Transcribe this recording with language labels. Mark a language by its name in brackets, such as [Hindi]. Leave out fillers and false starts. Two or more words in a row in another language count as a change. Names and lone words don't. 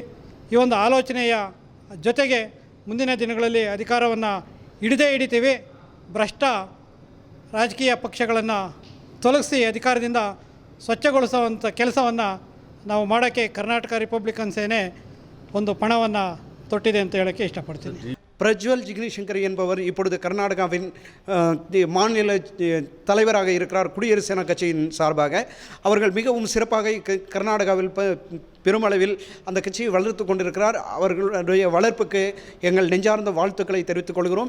[Kannada] ಈ ಒಂದು ಆಲೋಚನೆಯ ಜೊತೆಗೆ ಮುಂದಿನ ದಿನಗಳಲ್ಲಿ ಅಧಿಕಾರವನ್ನು ಹಿಡಿತೀವಿ. ಭ್ರಷ್ಟ ರಾಜಕೀಯ ಪಕ್ಷಗಳನ್ನು ತೊಲಗಿಸಿ ಅಧಿಕಾರದಿಂದ ಸ್ವಚ್ಛಗೊಳಿಸುವಂಥ ಕೆಲಸವನ್ನು ನಾವು ಮಾಡೋಕ್ಕೆ ಕರ್ನಾಟಕ ರಿಪಬ್ಲಿಕನ್ ಸೇನೆ ಒಂದು ಪಣವನ್ನು ತೊಟ್ಟಿದೆ ಅಂತ ಹೇಳೋಕ್ಕೆ ಇಷ್ಟಪಡ್ತೀನಿ. [Tamil] பிரஜ்வல் ஜிக்னேஷங்கர் என்பவர் இப்பொழுது கர்நாடகாவின் மாநில தலைவராக இருக்கிறார். குடியரசு சேனா கட்சியின் சார்பாக அவர்கள் மிகவும் சிறப்பாக கர்நாடகாவில் பெருமளவில் அந்த கட்சியை வளர்த்து கொண்டிருக்கிறார். அவர்களுடைய வளர்ப்புக்கு எங்கள் நெஞ்சார்ந்த வாழ்த்துக்களை தெரிவித்துக் கொள்கிறோம்.